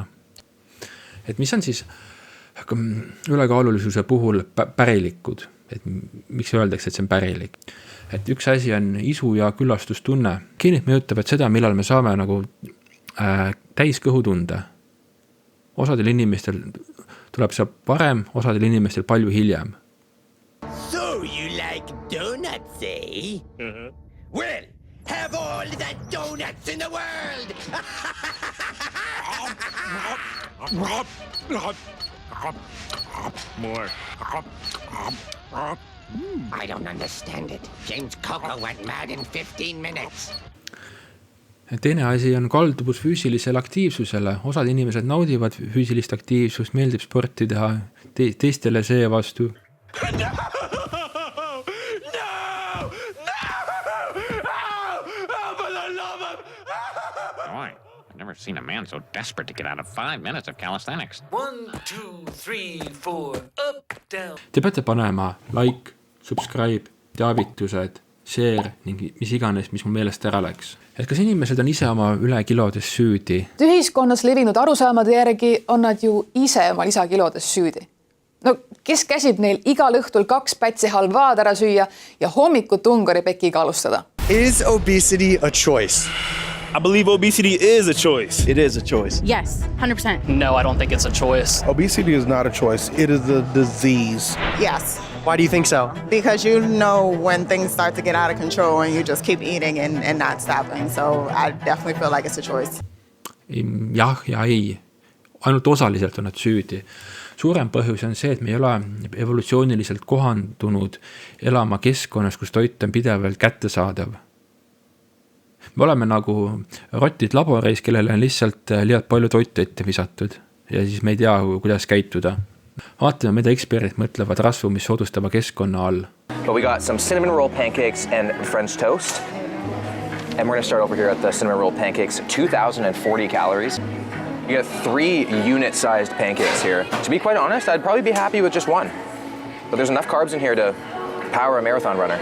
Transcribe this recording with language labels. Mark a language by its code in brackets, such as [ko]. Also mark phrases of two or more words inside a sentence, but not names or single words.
[et] Et mis on siis ülekaalulisuse puhul pärilikkud? Et miks öeldakse, et see on pärilik? Et üks asi on isu ja küllastustunne. Geenid mõjutavad seda, millal me saame nagu täis kõhutunde. Osadel inimestel tuleb see varem, osadel inimestel palju hiljem. [en] So you like donuts, eh? Well, have all the donuts in the world! More. I don't understand it. James Coco went mad in 15 minutes. [et] Teine asi on kalduvus füüsilisele aktiivsusele. Osad inimesed naudivad füüsilist aktiivsust, meeldib sporti teha, teistele see vastu. [en] No! For the love of... Boy, I've never seen a man so desperate to get out of 5 minutes of calisthenics. 1, 2, 3, 4, up, down. [et] Te peate panema [en] like, subscribe, [et] teavitused, share ning mis iganes, mis mu meelest ära läks. Et kas inimesed on ise oma ülekilodes süüdi? Ühiskonnas levinud arusaamade järgi on nad ju ise oma lisakilodes süüdi. No, kes käsib neil igal õhtul 2 pätsi halvaad ära süüa ja hommikut Ungari-pekiga alustada? [en] Is obesity a choice? I believe obesity is a choice. It is a choice. Yes, 100%. No, I don't think it's a choice. Obesity is not a choice. It is a disease. Yes. Why do you think so? Because you know when things start to get out of control and you just keep eating and not stopping. So I definitely feel like it's a choice. [et] Jah ja ei. Ainult osaliselt on nad süüdi. Suurem põhjus on see, et me ei ole evolutsiooniliselt kohandunud elama keskkonnas, kus toit on pidevalt kättesaadav. Me oleme nagu rotid laboris, kellele on lihtsalt liialt palju toitu ette visatud ja siis me ei tea, kuidas käituda. Vaatame, mida eksperdid mõtlevad rasvumist soodustava keskkonna all. [en] But we got some cinnamon roll pancakes and French toast. And we're going to start over here at the cinnamon roll pancakes, 2,040 calories. You got 3 unit-sized pancakes here. To be quite honest, I'd probably be happy with just one. But there's enough carbs in here to power a marathon runner.